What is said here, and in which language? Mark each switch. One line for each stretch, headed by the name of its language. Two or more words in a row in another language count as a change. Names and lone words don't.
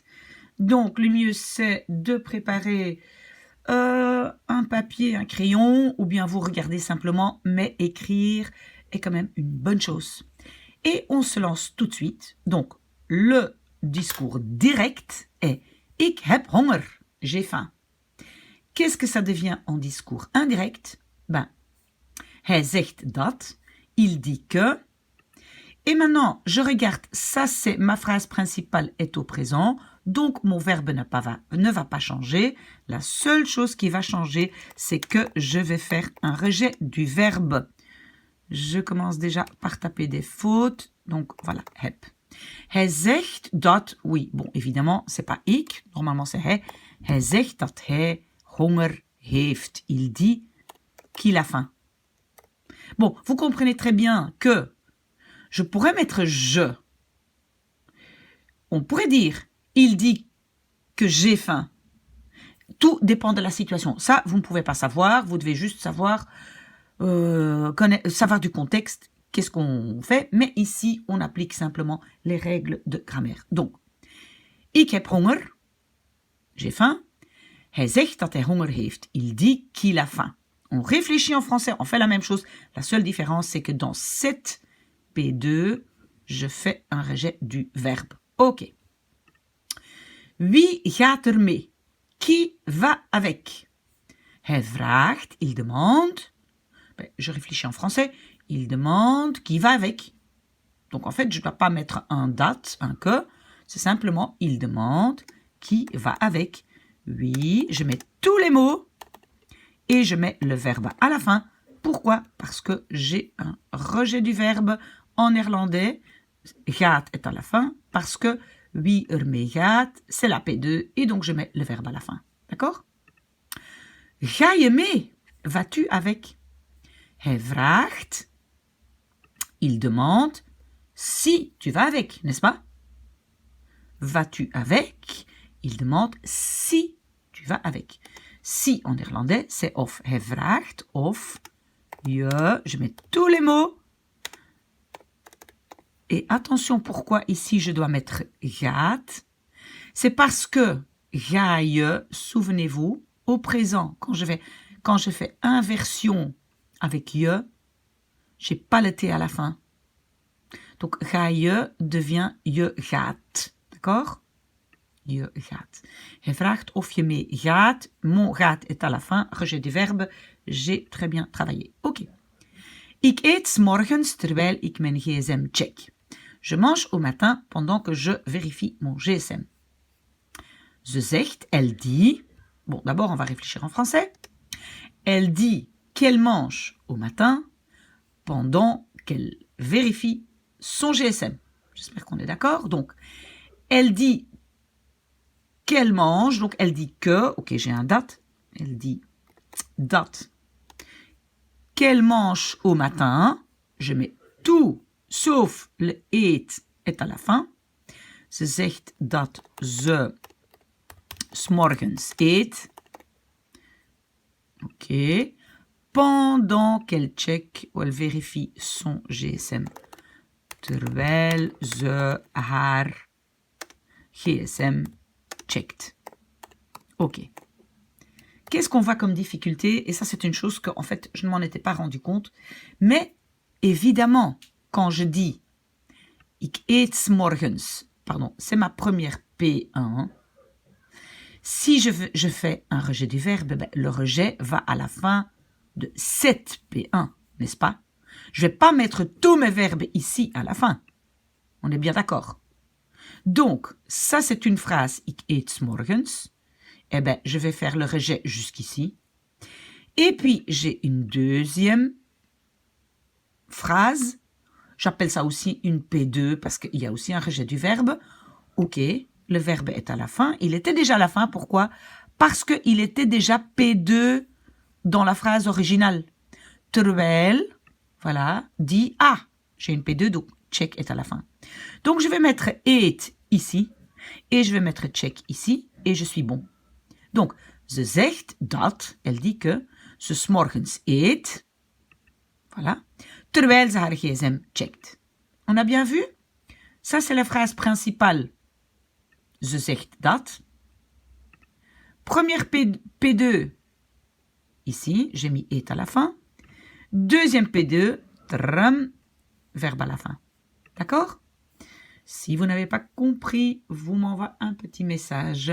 French: Donc, le mieux, c'est de préparer un papier, un crayon, ou bien vous regardez simplement, mais écrire est quand même une bonne chose. Et on se lance tout de suite. Donc, le discours direct est «
Dutch: Ik heb honger »,
French: j'ai faim. Qu'est-ce que ça devient en discours indirect?
Dutch: Ben, hij zegt dat,
French: il dit que. Et maintenant, je regarde, ça c'est ma phrase principale est au présent, donc mon verbe ne va pas changer. La seule chose qui va changer, c'est que je vais faire un rejet du verbe. Je commence déjà par taper des fautes, donc voilà, heb.
Dutch: Hij zegt dat,
French: oui, bon, évidemment, c'est pas ik, normalement c'est hij.
Dutch: Hij zegt dat hij honger heeft.
French: Il dit qu'il a faim. Bon, vous comprenez très bien que je pourrais mettre je. On pourrait dire, il dit que j'ai faim. Tout dépend de la situation. Ça, vous ne pouvez pas savoir. Vous devez juste savoir, savoir du contexte, qu'est-ce qu'on fait. Mais ici, on applique simplement les règles de grammaire. Donc,
Dutch: ik heb honger.
French: J'ai faim.
Dutch: Hij zegt dat hij honger heeft.
French: Il dit qu'il a faim. On réfléchit en français, on fait la même chose. La seule différence, c'est que dans cette P2, je fais un rejet du verbe.
Dutch: Ok. Wie gaat er mee?
French: Qui va avec?
Dutch: Hij vraagt,
French: il demande. Ben, je réfléchis en français. Il demande qui va avec. Donc en fait, je ne dois pas mettre un dat, un que. C'est simplement il demande qui va avec. Oui, je mets tous les mots et je mets le verbe à la fin. Pourquoi? Parce que j'ai un rejet du verbe en néerlandais. Gaat est à la fin parce que
Dutch: wie er mee gaat,
French: c'est la P2 et donc je mets le verbe à la fin. D'accord?
Dutch: Ga je mee?
French: Vas-tu avec?
Dutch: Hij vraagt,
French: il demande si tu vas avec, n'est-ce pas? Vas-tu avec? Il demande si tu vas avec. Si en néerlandais, c'est of.
Dutch: Hij vraagt of
French: je mets tous les mots. Et attention, pourquoi ici je dois mettre gaat? C'est parce que
Dutch: ga je,
French: souvenez-vous, au présent, quand je fais inversion avec je, j'ai pas le T à la fin. Donc
Dutch: ga je
French: devient
Dutch: je gaat.
French: D'accord?
Dutch: Je gaat. Hij vraagt of je mee gaat.
French: Mon gaat est à la fin. Rejet du verbe. J'ai très bien travaillé. Ok.
Dutch: Ik eet 's morgens terwijl ik mijn gsm check.
French: Je mange au matin pendant que je vérifie mon GSM.
Dutch: Ze zegt,
French: elle dit. Bon, d'abord, on va réfléchir en français. Elle dit qu'elle mange au matin pendant qu'elle vérifie son GSM. J'espère qu'on est d'accord. Donc, elle dit qu'elle mange. Donc, elle dit que. Ok, j'ai un date. Elle dit date. Qu'elle mange au matin. Je mets tout sauf le eet est à la fin.
Dutch: Ze zegt dat ze 's morgens eet.
French: Ok. Pendant qu'elle check ou elle vérifie son GSM.
Dutch: Terwijl ze haar GSM checkt.
French: Ok. Qu'est-ce qu'on voit comme difficulté? Et ça, c'est une chose que, en fait, je ne m'en étais pas rendu compte. Mais, évidemment, quand je dis
Dutch: ik eet 's morgens,
French: pardon, c'est ma première P1. Si je fais un rejet du verbe, ben, le rejet va à la fin de cette P1, n'est-ce pas? Je ne vais pas mettre tous mes verbes ici à la fin. On est bien d'accord? Donc, ça c'est une phrase,
Dutch: ik eet 's morgens.
French: Eh bien, je vais faire le rejet jusqu'ici. Et puis, j'ai une deuxième phrase. J'appelle ça aussi une P2 parce qu'il y a aussi un rejet du verbe. Ok, le verbe est à la fin. Il était déjà à la fin. Pourquoi? Parce qu'il était déjà P2 dans la phrase originale. Terwijl, voilà, dit ah. J'ai une P2, donc check est à la fin. Donc, je vais mettre eet ici et je vais mettre check ici et je suis bon. Donc,
Dutch: ze zegt dat,
French: elle dit que
Dutch: ze 's morgens eet.
French: Voilà.
Dutch: terwijl ze haar gsm checkt.
French: On a bien vu? Ça, c'est la phrase principale.
Dutch: Ze zegt dat.
French: Première P2, ici, j'ai mis est à la fin. Deuxième P2, tram, verbe à la fin. D'accord? Si vous n'avez pas compris, vous m'envoyez un petit message.